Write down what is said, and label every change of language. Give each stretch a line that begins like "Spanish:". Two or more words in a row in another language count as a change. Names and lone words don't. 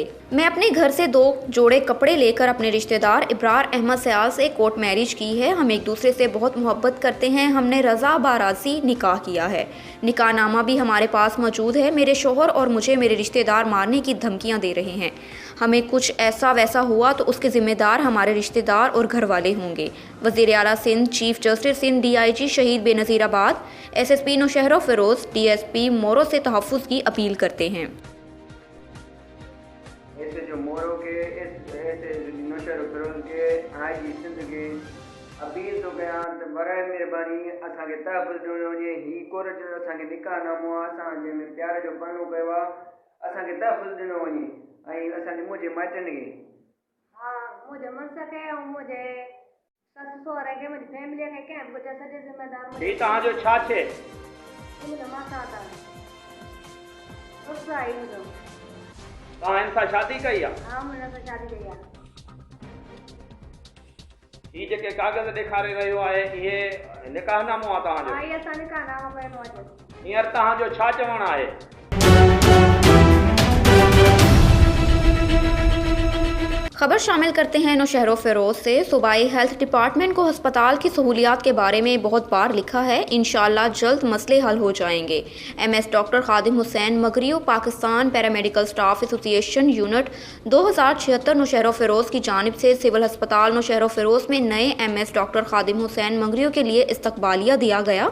Urdu: میں اپنے گھر سے 2 جوڑے کپڑے لے کر اپنے رشتے دار ابرار احمد سیال سے
English: court marriage
Urdu: کی ہے. ہم ایک دوسرے سے بہت محبت کرتے ہیں۔ ہم نے رضا بارضی نکاح کیا ہے. نکاح نامہ بھی ہمارے پاس موجود ہے۔ میرے شوہر اور مجھے میرے رشتے دار مارنے کی دھمکیاں دے رہے ہیں. ہمیں کچھ ایسا ویسا ہوا تو اس کے ذمہ دار ہمارے رشتے دار اور گھر والے ہوں گے. وزیر اعلیٰ سندھ، چیف جسٹس سندھ، DIG شہید بینظیرآباد، SSP نوشہرو فیروز، DSP مورو سے تحفظ کی اپیل کرتے ہیں. ایسے جو مورو کے ایسے نوشہرو فیروز کے IG سندھ کے اپیل تو
Sindhi: कयां त बराए मेहरबानी असांखे तहफ़्फ़ुज़ ॾियणो वञे। ही कोर्ट जो असांखे निकाहनामो आहे, असां जंहिंमें प्यार जो परणो कयो आहे, असांखे तहफ़्फ़ुज़ ॾिनो वञे। ऐं असांजे मुंहिंजे माइटनि खे, हा, मुंहिंजे मुड़ुस खे ऐं मुंहिंजे ससु सहुरे खे, मुंहिंजी फैमिलीअ खे, कंहिं बि कुझु सॼे ज़िम्मेदार ही तव्हांजो छा थिए? मुंहिंजो माता था ससु आहे मुंहिंजो। तव्हां हिन सां शादी कई आहे? हा, मुंहिंजे सां शादी कई आहे। ही जेके कागज़ ॾेखारे रहियो आहे इहे निकाहनामो आहे तव्हांजो? हा, इहे असां निकाहनामो कयो आहे। हींअर तव्हांजो छा चवणु आहे?
Urdu: خبر شامل کرتے ہیں نوشہرو فیروز سے۔ صوبائی
English: health department
Urdu: کو اسپتال کی سہولیات کے بارے میں بہت بار لکھا ہے، انشاءاللہ جلد مسئلے حل ہو جائیں گے. MS ڈاکٹر خادم حسین مگریو پاکستان پیرامیڈیکل اسٹاف ایسوسی ایشن یونٹ 2076 نوشہرو فیروز کی جانب سے سول اسپتال نوشہرو فیروز میں نئے MS ڈاکٹر خادم حسین مگریو کے لیے استقبالیہ دیا گیا.